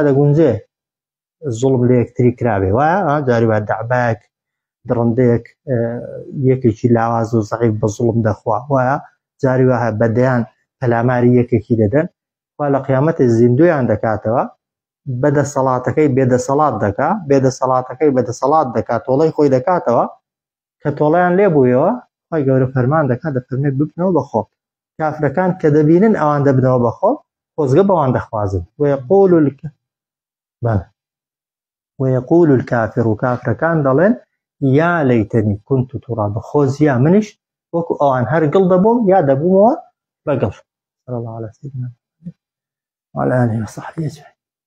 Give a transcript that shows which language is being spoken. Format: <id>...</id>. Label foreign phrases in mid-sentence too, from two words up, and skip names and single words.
<ckb>دەگونجێ زوڵم لە یەکتری کرابێ وایە جاریوە دەعبایەک درڕندەیەک یەکێکی لاواز و زەعیف بە زوڵم دەخوا وایە جاریوە بەدەیان پەلاماری یەکێکی دەدەن وا لە قیامەتە زیندویان دەکاتەوە بەدەسەڵاتەکەی بێدەسەڵات دەکا بێدەسەڵاتەکەی بەدەسەڵات دەکات تۆڵەی خۆی دەکاتەوە کە تۆڵەیان لێبوویەوە خۆی گەورە فەرمان دەکات دەفەرمێت ببنەوە بەخۆ کافرەکان کە دەبینن ئەوان دەبنەوە بەخۆ خۆزگە بەوان دەخوازن</ckb> <ar>ويقول الكافر</ar> <ckb>کافرەکان دەڵێن</ckb> <ar>یا لەیتەنی كنت ترابە</ar> <ckb>خۆزیا منیش وەکو ئەوان هەر گڵ دەبووم یا دەبوومەوە بەگڵ</ckb> <ar>صلى الله عليه وسلم وعلى آله وصحبه أجمعين</ar>